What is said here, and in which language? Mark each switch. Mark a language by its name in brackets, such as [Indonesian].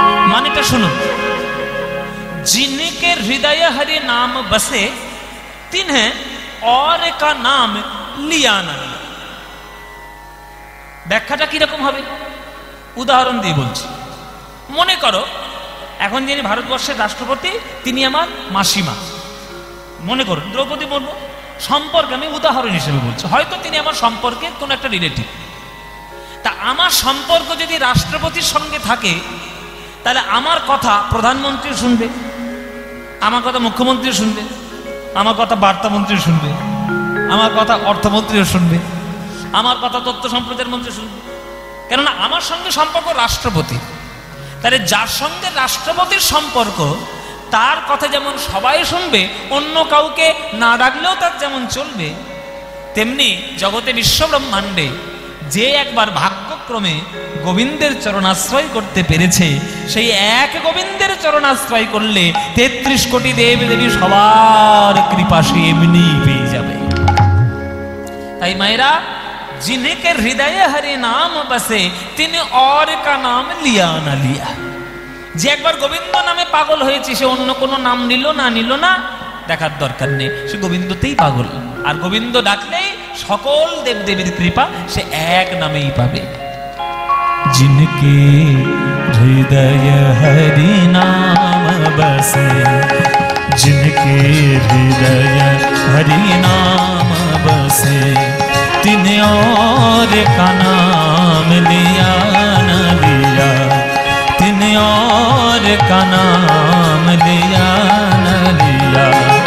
[Bangla] मानेটা শুনুন, [Hindi] जिनके हृदय हरि नाम बसे तिन्हें और का नाम लिया ना लिया। [Bangla] ব্যাখ্যাটা কিরকম হবে উদাহরণ দিয়ে বলছি। মনে করো এখন যিনি ভারতবর্ষের রাষ্ট্রপতি তিনি আমার মাসিমা, মনে করুন দ্রৌপদী মুর্মু, সম্পর্কে আমি উদাহরণ হিসেবে বলছি, হয়তো তিনি আমার সম্পর্কে কোনো একটা রিলেটিভ। তা আমার সম্পর্ক যদি রাষ্ট্রপতির সঙ্গে থাকে তাহলে আমার কথা প্রধানমন্ত্রী শুনবে, আমার কথা মুখ্যমন্ত্রী শুনবে, আমার কথা বার্তামন্ত্রী শুনবে, আমার কথা অর্থমন্ত্রীও শুনবে, আমার কথা তথ্য সম্প্রচার মন্ত্রী শুনবে, কেননা আমার সঙ্গে সম্পর্ক রাষ্ট্রপতি। তাহলে যার সঙ্গে রাষ্ট্রপতির সম্পর্ক তার কথা যেমন সবাই শুনবে, অন্য কাউকে না ডাকলেও তার যেমন চলবে, তেমনি জগতে বিশ্বব্রহ্মাণ্ডে যে একবার ভাগ্যক্রমে গোবিন্দের চরণাশ্রয় করতে পেরেছে, সেই এক গোবিন্দের চরণাশ্রয় করলে ৩৩ কোটি দেব দেবী সবার কৃপা সে এমনি পেয়ে যাবে। তাই মায়েরা, [Hindi] जिनके हृदय हरि नाम बसे तिन्हें और का नाम लिया ना लिया। [Bangla] যে একবার গোবিন্দ নামে পাগল হয়েছে সে অন্য কোনো নাম নিল না নিল না দেখার দরকার নেই, সে গোবিন্দতেই পাগল। আর গোবিন্দ ডাকলেই সকল দেবদেবীর কৃপা সে এক নামেই পাবে। [Hindi] जिनके हृदय हरि नाम बसे, जिनके हृदय हरि नाम बसे तिन्हें और का नाम लिया न लिया, तिन्हें और का नाम लिया न लिया।